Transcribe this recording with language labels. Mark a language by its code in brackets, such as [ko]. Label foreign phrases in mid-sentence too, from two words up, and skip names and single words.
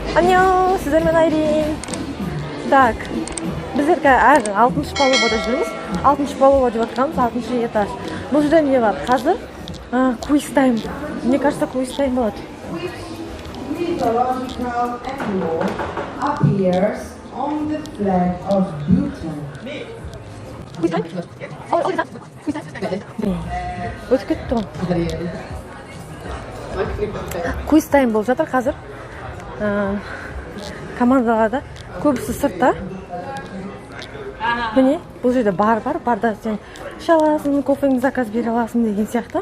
[kk] Аньон, сіздермен Айрин. Так, біздер қазір 6-шы палубада жүрміз. 6-шы палуба деп жатқанымыз 6-шы этаж. Бұл жерде не бар? Қазір круиз тайм. [ru] Мне кажется, [kk] круиз тайм болады. [en] Mythological animal appears on the flag of Bhutan. [kk] Өтіп кетті ғой. Круиз тайм болып жатыр қазір. Командаларда көбісі сыртта. Міне, бұл жерде барда сен іше аласың, кофеңді заказ бере аласың деген сияқты.